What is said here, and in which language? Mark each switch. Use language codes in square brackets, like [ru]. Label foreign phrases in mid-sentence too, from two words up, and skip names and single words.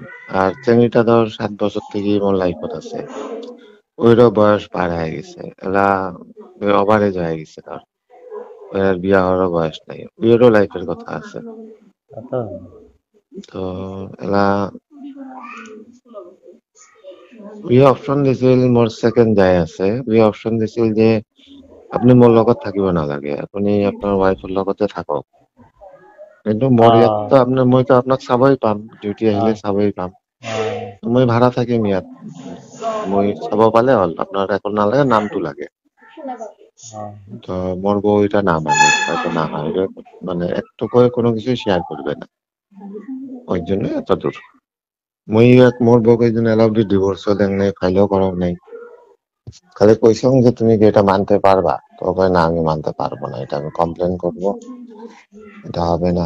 [bn] আর চেঙ্গিটা ধর 7 বছর থেকে মোর লাইফত আছে, ওইরও বয়স পার হয়ে গেছে, এলা ওভারেজ হয়ে গেছে ধর, ওর আর বিয়া হওয়ারও বয়স নাই, বিয়েরও লাইফের কথা আছে। তো [as] তো এলা ইয়ে অপশন দিছিল, মোর সেকেন্ড যাই আছে, ইয়ে অপশন দিছিল যে আপনি মোর লগত থাকিব নালাগে, আপনি আপনার ওয়াইফের লগতে থাকক। কিন্তু মোর ইয়াত তো আপনার, মই তো আপনাক চাবই পাম, ডিউটি আহিলে চাবই পাম, মই ভাড়া থাকিম ইয়াত, মই চাব পালে হল, আপনার এখন নালাগে, নামটো লাগে। [bn] তো মোর বউ এটা না মানে, হয়তো না হয়, মানে একটু করে কোনো কিছু শেয়ার করবে না, ওই জন্য এত দূর। মই মোর বউকে এই জন্য এলাউ ডিভোর্সও দেন নাই, ফাইলও করং নাই, খালি কইসং যে তুমি কি এটা মানতে পারবা, তো কয় না আমি মানতে পারবো না, এটা আমি কমপ্লেন করব, এটা হবে না।